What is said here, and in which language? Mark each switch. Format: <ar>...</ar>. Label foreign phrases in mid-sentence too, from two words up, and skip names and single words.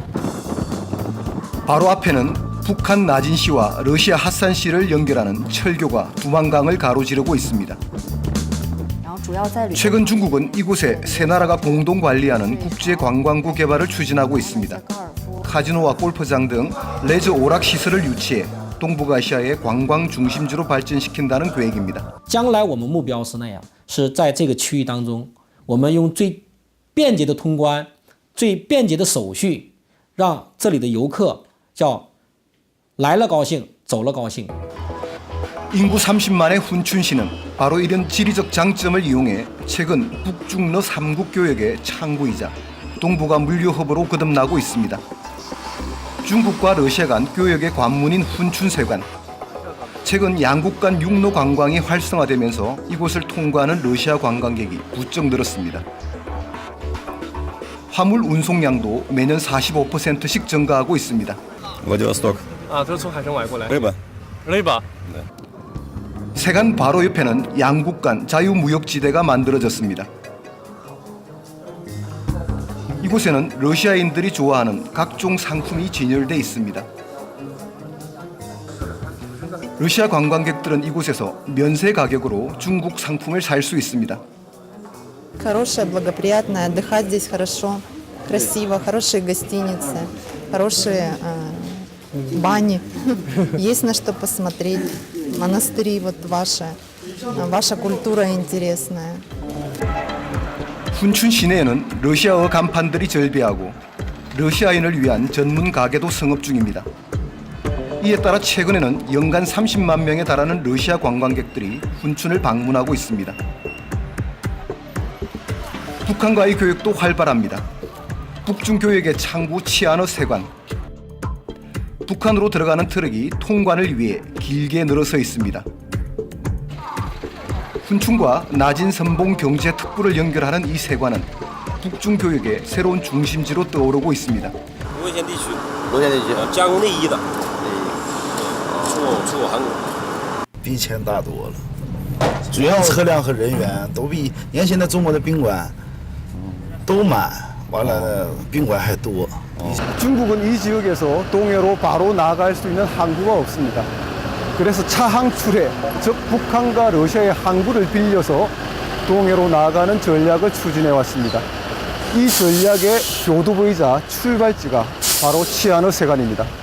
<ko>바로 앞에는 북한 나진시와 러시아 하산시를 연결하는 철교가 두만강을 가로지르고 있습니다. 최근 중국은 이곳에 세 나라가 공동 관리하는 국제관광구 개발을 추진하고 있습니다. 카지노와 골프장 등 레저 오락 시설을 유치해 동북아시아의 관광 중심지로 발전시킨다는 계획입니다.</ko> <zh>将来我们目标是那样，是在这个区域当中，我们用最便捷的通关、最便捷的手续，让这里的游客叫来了高兴，走了高兴。</zh> <ko>인구 30만의 훈춘시는 바로 이런 지리적 장점을 이용해 최근 북중러 3국 교역의 창구이자 동북아 물류 허브로 거듭나고 있습니다. 중국과 러시아 간 교역의 관문인 훈춘세관. 최근 양국 간 육로 관광이 활성화되면서 이곳을 통과하는 러시아 관광객이 부쩍 늘었습니다. 화물 운송량도 매년 45%씩 증가하고 있습니다.</ko> <ru>Владивосток.</ru> <zh>都是从海参崴过来。</zh> <ru>Рыба.</ru> <ko>레이바. 세관 바로 옆에는 양국 간 자유무역지대가 만들어졌습니다. 이곳에는 러시아인들이 좋아하는 각종 상품이 진열돼 있습니다. 러시아 관광객들은 이곳에서 면세 가격으로 중국 상품을 살 수 있습니다.</ko> <ru>Хорошая, благоприятная, отдыхать здесь хорошо, красиво, хорошие гостиницы, хорошие бани, есть на что посмотреть, монастыри вот ваша культура интересная.</ru> <ko>훈춘 시내에는 러시아어 간판들이 절비하고 러시아인을 위한 전문 가게도 성업 중입니다. 이에 따라 최근에는 연간 30만 명에 달하는 러시아 관광객들이 훈춘을 방문하고 있습니다. 북한과의 교역도 활발합니다. 북중 교역의 창구 치아너 세관. 북한으로 들어가는 트럭이 통관을 위해 길게 늘어서 있습니다. 훈춘과 나진 선봉 경제 특구를 연결하는 이 세관은 북중 교역의 새로운 중심지로 떠오르고 있습니다.</ko> <zh>比以前大多了，主要车辆和人员都比原先的中国的宾馆都满，完了宾馆还多。</zh> <ko>중국은 이 지역에서 동해로 바로 나아갈 수 있는 항구가 없습니다. 그래서 차항출해, 즉 북한과 러시아의 항구를 빌려서 동해로 나아가는 전략을 추진해 왔습니다. 이 전략의 교두보이자 출발지가 바로 치아너 세관입니다.</ko>